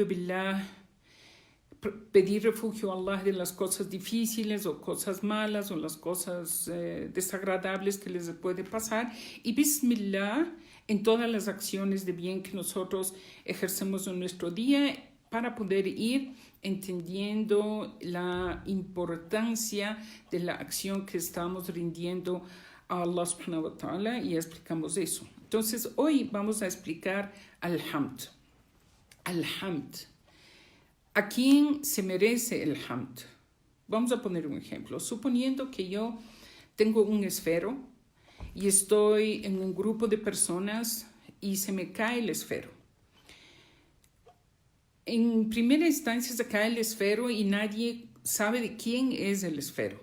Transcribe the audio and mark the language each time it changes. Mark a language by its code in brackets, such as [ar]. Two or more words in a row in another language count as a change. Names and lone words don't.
[es] Billah, pedir refugio a Allah de las cosas difíciles o cosas malas o las cosas desagradables que les puede pasar, y Bismillah en todas las acciones de bien que nosotros ejercemos en nuestro día, para poder ir entendiendo la importancia de la acción que estamos rindiendo a [ar] الله سبحانه وتعالى, [es] y explicamos eso. Entonces hoy vamos a explicar al-hamd. Al-hamd. ¿A quién se merece el hamd? Vamos a poner un ejemplo. Suponiendo que yo tengo un esfero y estoy en un grupo de personas y se me cae el esfero. En primera instancia se cae el esfero y nadie sabe de quién es el esfero.